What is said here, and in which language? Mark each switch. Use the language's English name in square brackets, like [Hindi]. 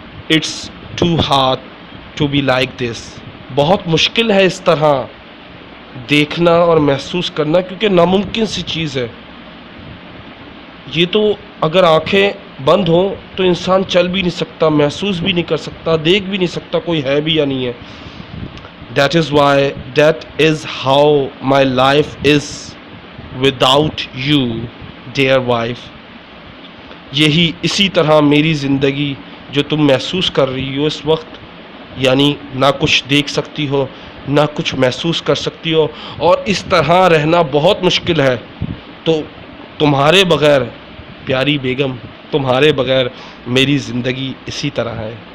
[English] it's too hard to be like this, [Urdu] بہت مشکل ہے اس طرح دیکھنا اور محسوس کرنا، کیونکہ ناممکن سی چیز ہے یہ. تو اگر آنکھیں بند ہوں تو انسان چل بھی نہیں سکتا، محسوس بھی نہیں کر سکتا، دیکھ بھی نہیں سکتا کوئی ہے بھی یا نہیں ہے. [English] That is how my life is without you, dear wife. [Urdu] یہی اسی طرح میری زندگی جو تم محسوس کر رہی ہو اس وقت، یعنی نہ کچھ دیکھ سکتی ہو نہ کچھ محسوس کر سکتی ہو، اور اس طرح رہنا بہت مشکل ہے. تو تمہارے بغیر پیاری بیگم، تمہارے بغیر میری زندگی اسی طرح ہے.